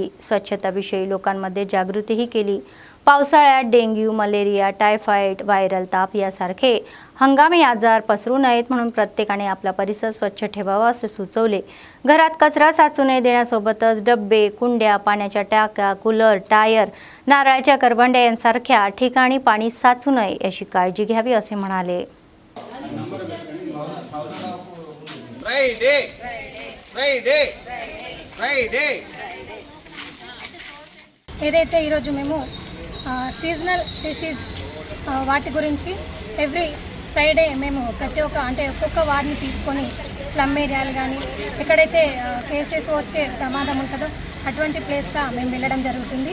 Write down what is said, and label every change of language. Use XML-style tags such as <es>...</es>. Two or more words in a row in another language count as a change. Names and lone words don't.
<mr>स्वच्छताविषयी लोकांमध्ये जागृतीही केली. पावसाळ्यात डेंग्यू, मलेरिया, टायफॉइड, व्हायरल ताप यासारखे हंगामी आजार पसरू नयेत म्हणून प्रत्येकाने आपला परिसर स्वच्छ ठेवावा असे सुचवले. घरात कचरा साचू नये देण्यासोबतच डब्बे, कुंड्या, पाण्याच्या टाक्या, कूलर, टायर, नारळाच्या करवंड्या यांसारख्या ठिकाणी पाणी साचू नये याची काळजी घ्यावी असे म्हणाले.</mr> <te>ఏదైతే ఈరోజు మేము</te> <en>seasonal disease</en> <te>వాటి గురించి</te> <en>every Friday</en> <te>మేము ప్రతి ఒక్కొక్క వార్డ్ని తీసుకొని</te> <en>slum areas</en> <te>కానీ ఎక్కడైతే కేసెస్ వచ్చే ప్రమాదం ఉంటుందో అటువంటి ప్లేస్గా మేము వెళ్ళడం జరుగుతుంది.</te>